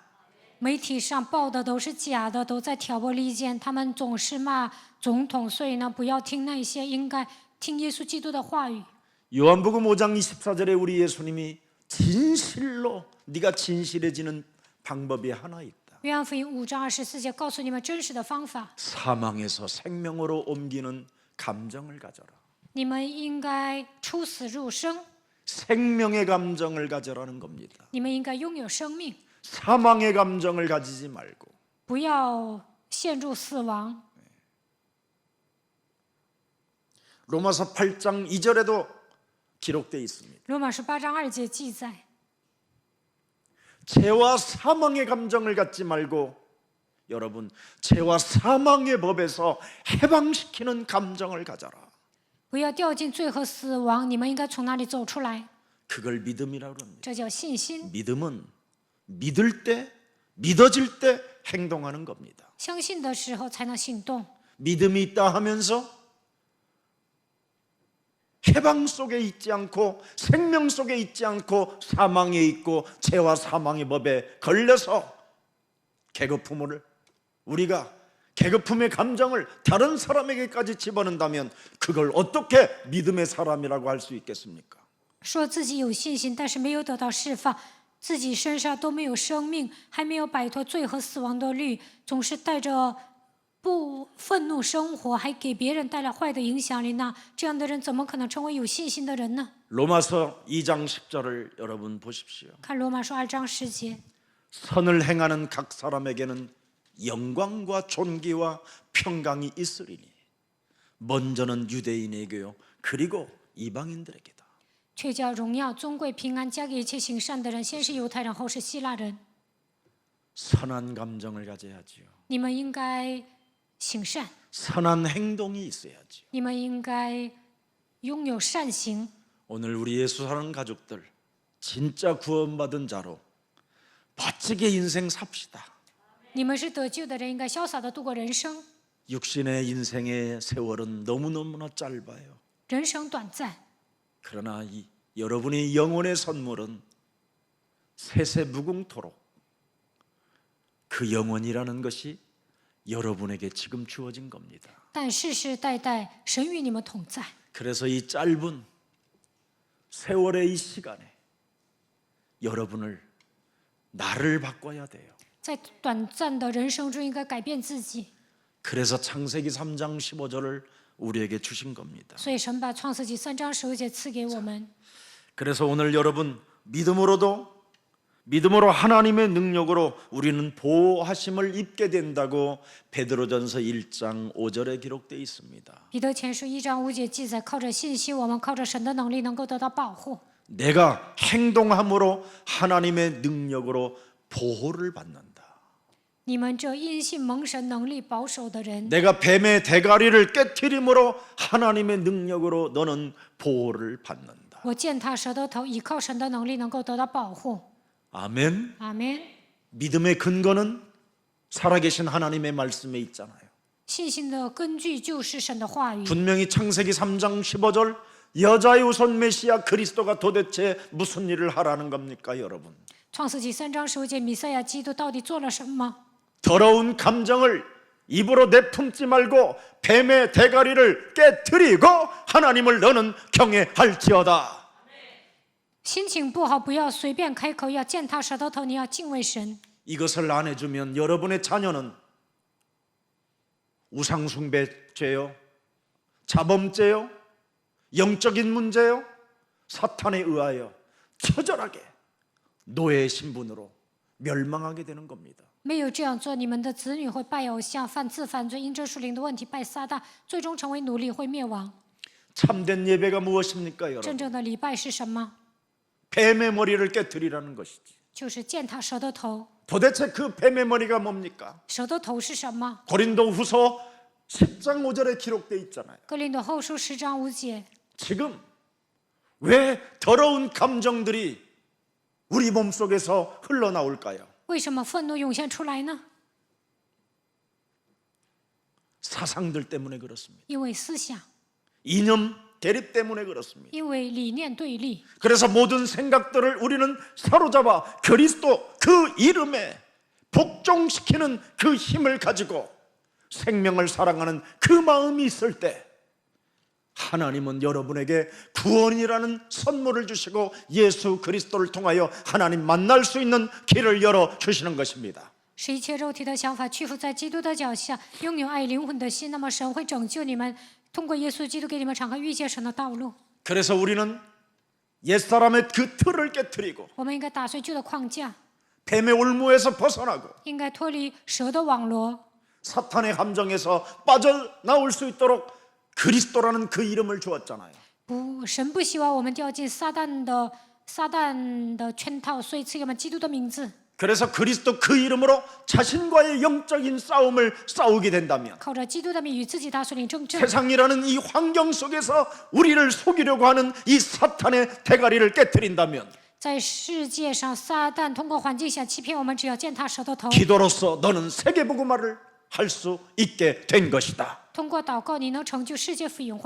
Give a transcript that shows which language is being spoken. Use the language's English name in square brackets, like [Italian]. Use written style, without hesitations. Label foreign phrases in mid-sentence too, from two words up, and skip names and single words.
[Chinese] 媒体上报的都是假的，都在挑拨离间，他们总是骂总统，所以呢，不要听那些，应该听耶稣基督的话语。 [Korean] 요한복음 5장 24절에 우리 예수님이 진실로 네가 진실해지는 방법이 하나 있다. [Chinese] 约翰福音5章24节告诉你们真实的方法， [Korean] 사망에서 생명으로 옮기는 감정을 가져라. [Chinese] 你们应该出死入生， [Korean] 생명의 감정을 가져라는 겁니다. [Chinese] 你们应该拥有生命， [Korean] 사망의 감정을 가지지 말고. [Chinese] 不要陷入死亡。 [Korean] 로마서 8장 2절에도 기록되어 있습니다. [Chinese] 罗马书8章2节记载， [Korean] 죄와 사망의 감정을 갖지 말고 여러분 죄와 사망의 법에서 해방시키는 감정을 가져라. [Chinese] 不要掉进罪和死亡，你们应该从那里走出来， [Korean] 그걸 믿음이라고 합니다. [Chinese] 这叫信心。 [Korean] 믿음은 믿을 때, 믿어질 때 행동하는 겁니다. [Chinese] 相信的时候才能行动。 [Korean] 믿음이 있다 하면서 해방 속에 있지 않고 생명 속에 있지 않고 사망에 있고 죄와 사망의 법에 걸려서 계급품을 우리가 계급품의 감정을 다른 사람에게까지 집어넣는다면 그걸 어떻게 믿음의 사람이라고 할 수 있겠습니까? [Chinese] 说自己有信心，但是没有得到释放，自己身上都没有生命，还没有摆脱罪和死亡的律，总是带着不愤怒生活，还给别人带来坏的影响力，那这样的人怎么可能成为有信心的人呢？ [Korean] 로마서 2장 10절을 여러분 보십시오. [Chinese] 看罗马书2章10节， [Korean] 선을 행하는 각 사람에게는 영광과 존귀와 평강이 있으리니 먼저는 유대인에게요 그리고 이방인들에게다. [Chinese] 却叫荣耀、尊贵、平安加给一切行善的人，先是犹太人，后是希腊人。 [Korean] 선한 감정을 가져야지요. [Chinese] 你们应该行善， [Korean] 선한 행동이 있어야지요. [Chinese] 你们应该拥有善行。 [Korean] 오늘 우리 예수 사는 가족들 진짜 구원받은 자로 멋지게 인생 삽시다. [Chinese] 你们是得救的人，应该潇洒的度过人生。 [Korean] 육신의 인생의 세월은 너무너무나 짧아요. [Chinese] 人生短暂， [Korean] 그러나 여러분의 영혼의 선물은 세세무궁토록 그 영혼이라는 것이 여러분에게 지금 주어진 겁니다. [Chinese] 但世世代代神与你们同在。 [Korean] 그래서 이 짧은 세월의 이 시간에 여러분을 나를 바꿔야 돼요. [Chinese] 在短暂的人生中，应该改变自己。 [Korean] 그래서 창세기 3장 15절을 우리에게 주신 겁니다. [Chinese] 所以神把创世纪3章15节赐给我们。 [Korean] 그래서 오늘 여러분 믿음으로 하나님의 능력으로 우리는 보호하심을 입게 된다고 베드로전서 1장 5절에 기록되어 있습니다. [Chinese] 彼得前书1章5节记载，靠着信心，我们靠着神的能力能够得到保护。 [Korean] 내가 행동함으로 하나님의 능력으로 보호를 받는다. [Chinese] 你们这因信蒙神能力保守的人， [Korean] 내가 뱀의 대가리를 깨트림으로 하나님의 능력으로 너는 보호를 받는다. [Chinese] 我践踏蛇的头，依靠神的能力能够得到保护。 [Korean] 아멘. [Chinese] 阿门。 [Korean] 믿음의 근거는 살아계신 하나님의 말씀에 있잖아요. [Chinese] 信心的根据就是神的话语。 [Korean] 분명히 창세기 3장 15절 여자의 우선 메시아 그리스도가 도대체 무슨 일을 하라는 겁니까, 여러분? [Chinese] 创世纪3章15节，弥赛亚基督到底做了什么？ [Korean] 더러운 감정을 입으로 내품지 말고 뱀의 대가리를 깨트리고 하나님을 너는 경외할지어다. [Chinese] 心情不好，不要随便开口，要践踏蛇的头，你要敬畏神。 [Korean] 이것을 안 해주면 여러분의 자녀는 우상숭배죄요, 자범죄요, 영적인 문제요, 사탄에 의하여 처절하게 노예의 신분으로 멸망하게 되는 겁니다. [Chinese] 没有这样做，你们的子女会拜偶像、犯罪，因这属灵的问题拜撒旦，最终成为奴隶，会灭亡。 [Korean] 참된 예배가 무엇입니까, [Chinese] 真 [Korean] 여러분? [Chinese] 正的礼拜是什么？ [Korean] 뱀의 머리를 깨트리라는 것이지. [Chinese] 就是践踏蛇的头。 [Korean] 도대체 그 뱀의 머리가 뭡니까? [Chinese] 蛇的头是什么？ [Korean] 고린도후서 10장 5절에 기록되어 있잖아요. [Chinese] 哥林多后书10章5节。 [Korean] 지금 왜 더러운 감정들이 우리 몸속에서 흘러나올까요? [Chinese] 为什么愤怒涌现出来呢？ [Korean] 사상들 때문에 그렇습니다. [Chinese] 因为思想， [Korean] 이념 대립 때문에 그렇습니다. [Chinese] 因为理念对立。 [Korean] 그래서 모든 생각들을 우리는 사로잡아 그리스도 그 이름에 복종시키는 그 힘을 가지고 생명을 사랑하는 그 마음이 있을 때 하나님은 여러분에게 구원이라는 선물을 주시고 예수 그리스도를 통하여 하나님 만날 수 있는 길을 열어 주시는 것입니다. [Chinese] 使一切肉体的想法屈服在基督的脚下，拥有爱灵魂的心，那么神会拯救你们，通过耶稣基督给你们敞开遇见神的道路。 [Korean] 그래서 우리는 옛사람의 그 틀을 깨뜨리고 [Chinese] 我们应该打碎旧的框架， [Korean] 뱀의 올무에서 벗어나고 [Chinese] 应该脱离蛇的网罗， [Korean] 사탄의 함정에서 빠져나올 수 있도록 그리스도라는 그 이름을 주었잖아요. [Chinese] 神不希望我们掉进撒旦的圈套，所以赐给我们基督的名字。 [Korean] 그래서 그리스도 그 이름으로 자신과의 영적인 싸움을 싸우게 된다면 [Chinese] 靠着基督的名与自己打属灵争战， [Korean] 세상이라는 이 환경 속에서 우리를 속이려고 하는 이 사탄의 대가리를 깨뜨린다면 [Chinese] 在世界上，撒旦通过环境下欺骗我们，只要践踏蛇的头。 [Korean] 기도로서 너는 세계복음화를 할 수 있게 된 것이다. [Chinese] 通过祷告，你能成就世界福音化。